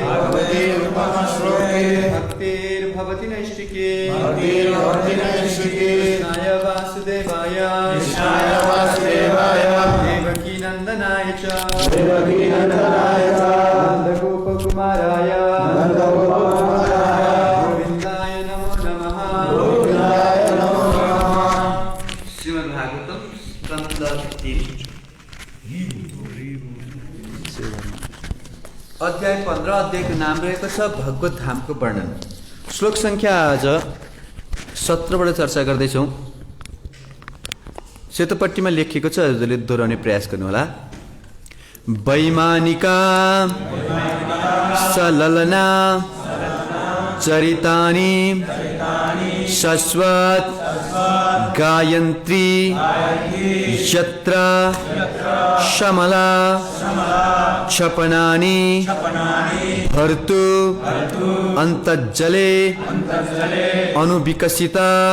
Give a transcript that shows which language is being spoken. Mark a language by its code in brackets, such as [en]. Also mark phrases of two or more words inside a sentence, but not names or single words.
[sa] भक्तिर्भवति नैष्टिके कृष्णाय वासुदेवाय देवकी नंदनाय च नंदगोपकुमाराय गोविंदाय नमो नमः। [ne] श्रीमद्भागवतम स्कंद 3 अध्याय 15 अध्यायको नाम रहेको छ भगवत धामको वर्णन। श्लोक संख्या आज 17बाट चर्चा गर्दैछौँ। सेतोपट्टिमा लेखिएको छ, हजुरले दोहोऱ्याउने प्रयास गर्नुहोला। [sa] वैमानिका सललना चरितानि शाश्वत गायत्री यत्र शमला क्षपणानि भर्तु अंतज्जले अनुविकसिता